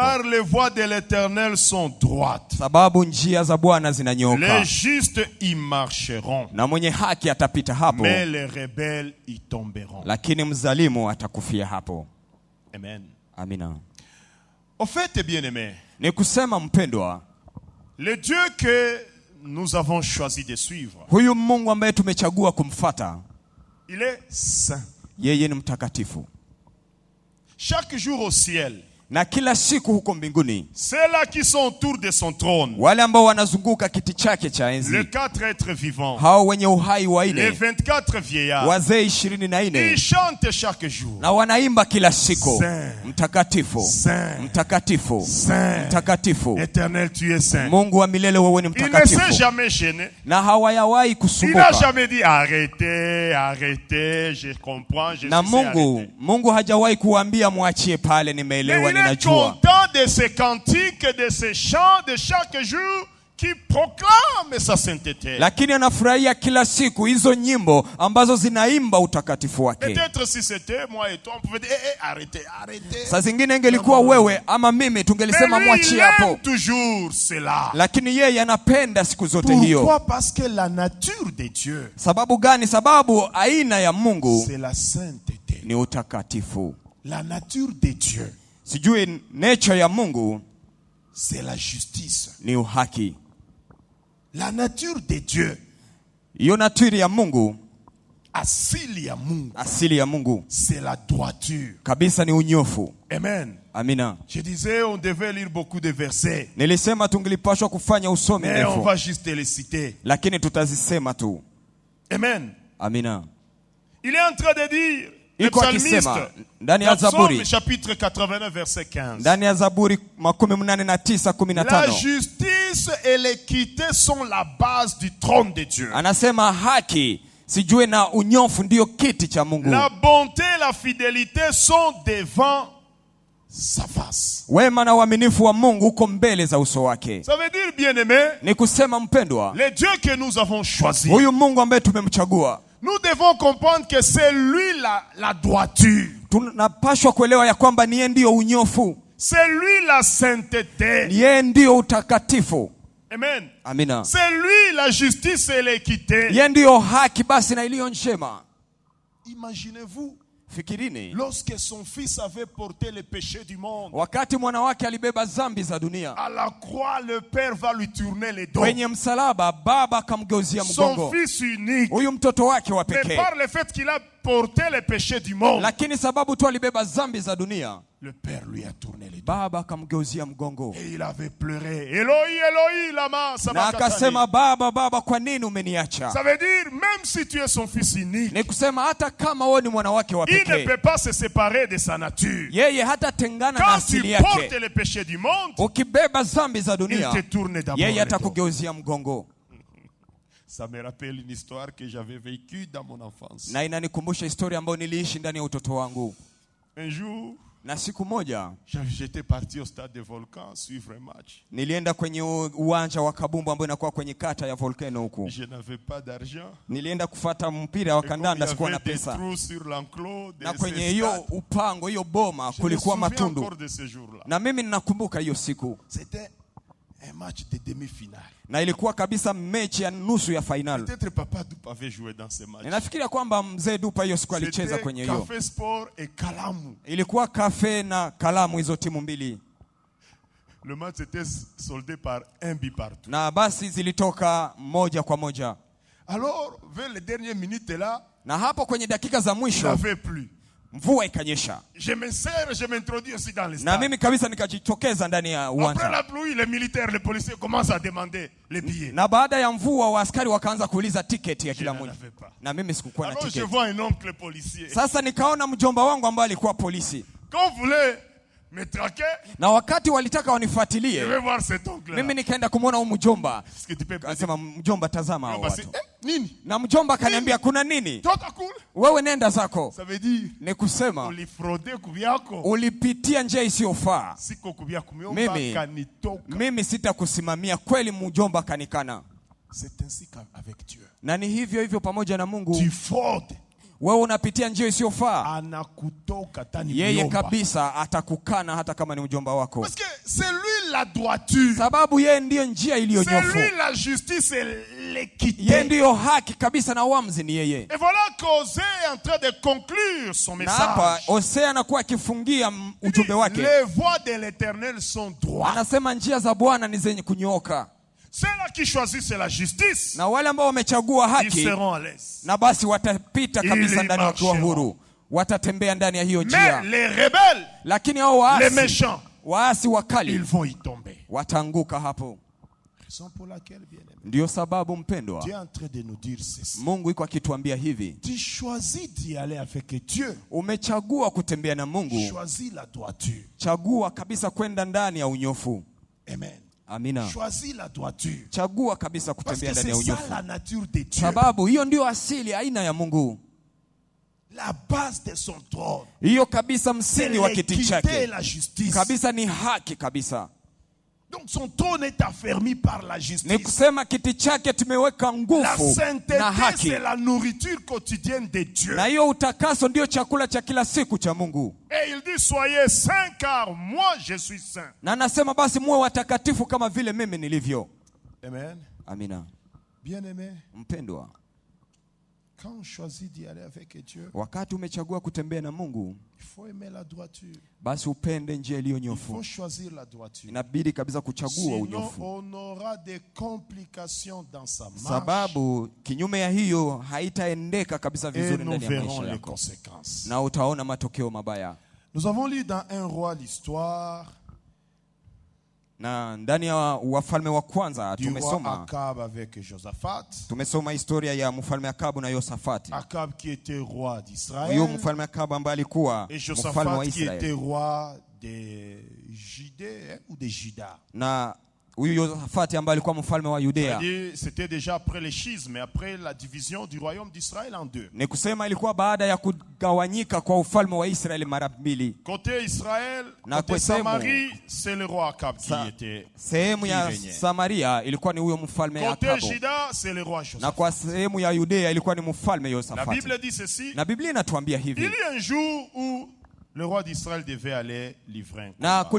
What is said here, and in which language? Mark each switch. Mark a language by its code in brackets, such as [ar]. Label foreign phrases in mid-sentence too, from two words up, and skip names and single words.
[fr] Car les voies de l'Éternel sont droites. [sw] Sababu njia za Bwana zinanyooka. [fr] Les justes y marcheront. [sw] Na mwenye haki atapita hapo. [fr] Mais les rebelles y tomberont. [sw] Lakini mzalimu atakufia hapo. [fr] Amen. [sw] Amina. [fr] Au fait, bien-aimé, [sw] Ni kusema mpendwa, [fr] le Dieu que nous avons choisi de suivre, [sw] huyu Mungu ambaye tumechagua kumfata, [fr] il est saint. [sw] yeye ni mtakatifu. [fr] Chaque jour au ciel, [sw] Na kila siku huko mbinguni, [fr] ceux-là qui sont autour de son trône, [sw] wale ambao wanazunguka kiti chake cha [fr] les [sw] enzi, [fr] 4 êtres vivants, [sw] hao wenye uhai wa [fr] les [sw] ine, [fr] 24 vieillards, [sw] wazee [fr] ils [sw] 24, [fr] chantent chaque jour. [sw] na wanaimba kila siku, [fr] Saint, [sw] mtakatifu, [fr] Saint, [sw] mtakatifu, [fr] Saint, [sw] mtakatifu. [fr] Éternel, tu es saint. [sw] Mungu wa milele, wewe ni [fr] Il ne s'est [sw] mtakatifu. [fr] jamais gêné. [sw] Na hawayawahi [fr] Il n'a [sw] kusumbuka. [fr] jamais dit arrêtez, arrêtez, je comprends, je [sw] Na [fr] sais [sw] Mungu, Mungu hajawahi kuambia mwachie pale, nimeelewa, [fr] Mais il est [sw] ninajua. [fr] content de ces cantiques, de ces chants de chaque jour qui proclament sa sainteté. [sw] Lakini anafurahia kila siku hizo nyimbo ambazo zinaimba utakatifu wake. [fr] Peut-être si c'était moi et toi, on pouvait dire arrêtez, arrêtez. [sw] Saa zingine ingelikuwa wewe ama mimi tungelisema [fr] Mais lui, il [sw] mwachie [fr] aime [sw] hapo. [fr] toujours cela. [sw] Lakini yeye anapenda siku zote hiyo. [fr] Pourquoi? Parce que la nature de Dieu, [sw] Sababu gani? Sababu aina ya Mungu [fr] c'est la sainteté. [sw] ni utakatifu. [fr] La nature de Dieu, [sw] Sijui nature ya Mungu [fr] c'est la justice. [sw] ni uhaki. [fr] La nature de Dieu, [sw] Hiyo nature ya Mungu, asili ya Mungu, asili ya Mungu [fr] c'est la droiture. [sw] kabisa ni unyofu. [fr] Amen. [sw] Amina. [fr] Je disais, on devait lire beaucoup de versets, [sw] Nilisema tungelipashwa kufanya usomi [fr] mais on [sw] ndefu, [fr] va juste les citer. [sw] lakini tutazisema tu. [fr] Amen. [sw] Amina. [fr] Il est en train de dire, le [sw] Iko akisema [fr] psalmiste, [sw] ndani ya [fr] dans Psaume [sw] Zaburi, [fr] chapitre 89, verset 15. [sw] ndani ya Zaburi 89 [fr] La [sw] 15, [fr] justice et l'équité sont la base du trône de Dieu. [sw] anasema haki sijue na unyofu ndio kiti cha Mungu. [fr] La bonté et la fidélité sont devant sa face. [sw] Wema na uaminifu wa Mungu uko mbele za uso wake. [fr] Ça veut dire, bien-aimé, [sw] Ni kusema mpendwa, [fr] le Dieu que nous avons choisi, [sw] huyu Mungu ambaye tumemchagua, [fr] nous devons comprendre que c'est lui la droiture. [sw] tunapashwa kuelewa ya kwamba ni yeye ndio unyofu, [fr] C'est lui la sainteté. [sw] ni yeye ndio utakatifu. [fr] Amen. [sw] Amina. [fr] C'est lui la justice et l'équité. [sw] Yeye ndio haki basi na iliyo njema. [fr] Imaginez-vous, [sw] Fikirini, [fr] lorsque son fils avait porté le péché du monde, [sw] wakati mwana wake alibeba dhambi za dunia, [fr] à la croix, le Père va lui tourner les dos. [sw] kwenye msalaba baba akamgeuzia [fr] Son [sw] mgongo [fr] fils unique, [sw] huyu mtoto wake wa [fr] mais [sw] pekee, [fr] par le fait qu'il a porté le péché du monde, [sw] lakini sababu tu alibeba dhambi za dunia, [fr] le Père lui a tourné les dos. [sw] baba akamgeuzia mgongo [fr] Et il avait pleuré. [arc] Eloi, Eloi, lama [sw] na [arc] sabachthani. [sw] akasema, baba baba, kwa nini umeniacha? [fr] Ça veut dire, même si tu es son fils unique, [sw] Ni kusema hata kama wewe ni mwana wake wa [fr] il ne [sw] pekee, [fr] peut pas se séparer de sa nature. [sw] yeye hatatengana na [fr] Quand [sw] asili [fr] tu portes [sw] yake. [fr] le péché du monde, [sw] Ukibeba dhambi za [fr] il [sw] dunia, [fr] te tourne d'abord [sw] yeye [fr] les dos. [sw] atakugeuzia mgongo. [fr] Ça me rappelle une histoire que j'avais vécue dans mon enfance. [sw] Na inanikumbusha historia ambayo niliishi ndani ya utoto wangu. [fr] Un jour, [sw] Na siku moja [fr] j'étais parti au stade de Volcan suivre un match. [sw] nilienda kwenye uwanja wa kabumbu ambao inakuwa kwenye kata ya Volcano huku. [fr] Je n'avais pas d'argent. [sw] Nilienda kufuata mpira wa [fr] Et comme il y [sw] kandanda, sikuwa na [fr] avait des [sw] pesa. [fr] trous sur l'enclos de [sw] Na [fr] ce [sw] kwenye hiyo [fr] stade, [sw] upango, hiyo boma, [fr] je me [sw] kulikuwa [fr] souviens [sw] matundu. [fr] encore de ce jour-là. [sw] Na mimi ninakumbuka hiyo siku. [fr] C'était un match de demi-finale. [sw] Na ilikuwa kabisa mechi ya nusu ya final. [fr] Peut-être Papa Dupa avait joué dans ce match. [sw] Ninafikiria kwamba mzee Dupa hiyo siku alicheza kwenye hiyo. [fr] Café Sport et Kalamu. [sw] Ilikuwa Cafe na Kalamu, hizo timu mbili. [fr] Le match était soldé par 1 but partout. [sw] Na basi zilitoka moja kwa moja. [fr] Alors, vers les dernières minutes là, [sw] na hapo kwenye dakika za [fr] il [sw] mwisho [fr] n'avait plus. [sw] mvua ikanyesha. [fr] Je me sers, je m'introduis aussi dans le [sw] Na [fr] stade. [sw] mimi kabisa nikajitokeza ndani ya [fr] Après [sw] uwanja. [fr] la pluie, les militaires, les policiers commencent à demander les billets. [sw] Na baada ya mvua waaskari wakaanza kuuliza tiketi ya [fr] Je [sw] kila [fr] n'en [sw] mmoja. [fr] avais pas. [sw] Na mimi sikukuwa na [fr] Alors je [sw] tiketi. [fr] vois un oncle policier. [sw] Sasa nikaona mjomba wangu ambaye alikuwa polisi. [fr] Quand vous voulez me traquer, [sw] Na wakati walitaka [fr] je [sw] wanifuatilie, [fr] vais voir cet oncle là. [sw] mimi nikaenda kumwona huyu mjomba. [fr] Est-ce que tu peux passer? [sw] Akasema, mjomba tazama hao watu. Nini? Na mjomba akaniambia kuna nini? Tota cool. Wewe nenda zako. [fr] Ça veut dire [sw] Ni kusema ulifraude kubyako. ulipitia njia isiyofaa. Siko kubyako Mimi- kanitoka. Mimi sitakusimamia. Kweli mjomba kanikana. [fr] C'est ainsi qu'avec Dieu. [sw] Na ni hivyo hivyo pamoja na Mungu. [fr] Tu fraudes. [sw] Wewe unapitia njia isiyofaa, Anakutoka tani yeye mjomba. kabisa atakukana hata kama ni mjomba wako. [fr] Parce que c'est lui la droiture. [sw] Sababu yeye ndiyo njia [fr] C'est [sw] iliyonyofu. [fr] lui la justice et [sw] Yeye [fr] l'équité. [sw] ndiyo haki kabisa na uamuzi ni yeye. [fr] Et voilà qu'Osée est en train de conclure son [sw] Na hapa [fr] message. [sw] Hosea anakuwa akifungia ujumbe wake. [fr] Les voies de l'Éternel sont droites. [sw] Anasema njia za Bwana ni zenye kunyooka. [fr] Ceux-là qui choisissent la justice, [sw] Na wale ambao wamechagua [fr] ils [sw] haki, [fr] seront à l'aise. [sw] na basi watapita kabisa Ili ndani wakiwa [fr] marcheront. [sw] huru. Watatembea ndani ya hiyo [fr] Mais [sw] njia. [fr] les rebelles, [sw] Lakini hao [fr] les [sw] waasi, [fr] méchants, [sw] waasi [fr] ils [sw] wakali [fr] vont y tomber. [sw] wataanguka hapo. [fr] Raison pour laquelle, bien-aimé, [sw] Ndiyo sababu mpendwa, [fr] Dieu est en train de nous dire ceci. [sw] Mungu iko akituambia hivi. [fr] Tu choisis d'y aller avec Dieu. [sw] Umechagua kutembea na Mungu, [fr] Choisis la droiture. [sw] chagua kabisa kwenda ndani ya unyofu. [fr] Amen. [sw] Amina. [fr] Choisis la droiture. [sw] Chagua kabisa [fr] Parce [sw] kutembea [fr] que [sw] ndani ya [fr] c'est ça [sw] unyofu. [fr] la nature de Dieu. [sw] Sababu hiyo ndio asili aina ya Mungu. [fr] La base de son trône. [sw] Hiyo kabisa [fr] C'est [sw] msingi wa kiti [fr] l'équité et [sw] chake. [fr] la justice. [sw] Kabisa ni haki kabisa. [fr] Donc son trône est affermi par la [sw] Ni [fr] justice. [sw] kusema kiti chake tumeweka [fr] La [sw] nguvu [fr] sainteté, [sw] na haki. [fr] c'est la nourriture quotidienne de Dieu. [sw] Na hiyo utakaso ndio chakula cha kila siku cha Mungu. [fr] Et il dit, soyez saints car moi je suis saint. [sw] Na anasema basi muwe watakatifu kama vile mimi nilivyo. [fr] Amen. [sw] Amina. [fr] Bien-aimé, [sw] Mpendwa, [fr] quand on choisit d'y aller avec Dieu, [sw] wakati umechagua kutembea na Mungu, [fr] il faut aimer la droiture. [sw] basi upende njia iliyo [fr] Il [sw] nyofu. [fr] faut choisir la droiture. [sw] Inabidi kabisa kuchagua [fr] Sinon, [sw] unyofu. [fr] on aura des complications dans sa marche [sw] Sababu kinyume ya hiyo haitaendeka kabisa [fr] et [sw] vizuri [fr] nous [sw] ndani ya [fr] verrons [sw] maisha [fr] les [sw] yako. [fr] conséquences. [sw] Na utaona matokeo mabaya. [fr] Nous avons lu dans 1 roi l'histoire [sw] Na ndani ya Wafalme wa kwanza [fr] du roi [sw] tumesoma [fr] Akab avec Josaphat. [sw] tumesoma historia ya mfalme Akabu na Yosafati. [fr] Akab qui était roi [sw] Huyo [fr] d'Israël [sw] mfalme Akabu ambaye alikuwa [fr] et [sw] mfalme wa [fr] Josaphat qui était [sw] Israeli. [fr] roi de Judée ou de Juda. [sw] Na huyu Yosafati ambaye alikuwa mfalme wa Yudea. [fr] C'est-à-dire, c'était déjà après le schisme, après la division du royaume d'Israël en deux. [sw] Ni kusema ilikuwa baada ya kugawanyika kwa ufalme wa Israeli mara mbili. [fr] Côté Israël, [sw] Na [fr] côté [sw] kwa sehemu- [fr] Samarie, c'est le roi Akab qui était. [sw] Sehemu ya [fr] qui régnait. [sw] Samaria ilikuwa ni huyo mfalme [fr] Côté [sw] Akabu. [fr] Juda, c'est le roi [sw] Na [fr] Josaphat. [sw] kwa sehemu ya Yudea ilikuwa ni mfalme [fr] La [sw] Yosafati. [fr] Bible dit ceci. [sw] Na Biblia inatuambia [fr] Il [sw] hivi. [fr] y a un jour où le roi d'Israël devait aller livrer un [sw] Na [fr] combat.